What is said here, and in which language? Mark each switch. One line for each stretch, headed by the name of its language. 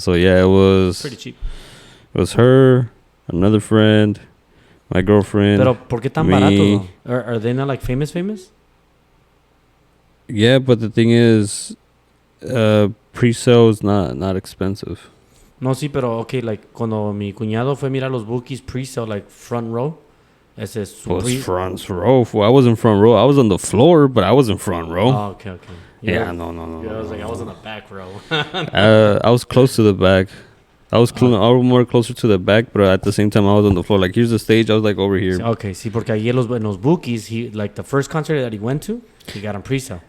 English: So yeah, it was pretty cheap. It was her, another friend, my girlfriend.
Spanish: Pero ¿por qué tan barato?
English: Are they not like famous? Yeah, but the thing is, pre-sale is not expensive.
Spanish: No, sí, pero okay, like cuando mi cuñado fue a mirar los bookies pre-sale, like front row. Ese es
English: front row. I wasn't front row. I was on the floor, but I wasn't front row. Oh, okay. Yeah, no. I was like, I was in the back row. I was close to the back. I was more closer to the back, but at the same time, I was on the floor. Like, here's the stage. I was like over here. Okay, sí, porque ahí en los bookies, he like the first concert that he went to, he got on pre-sale.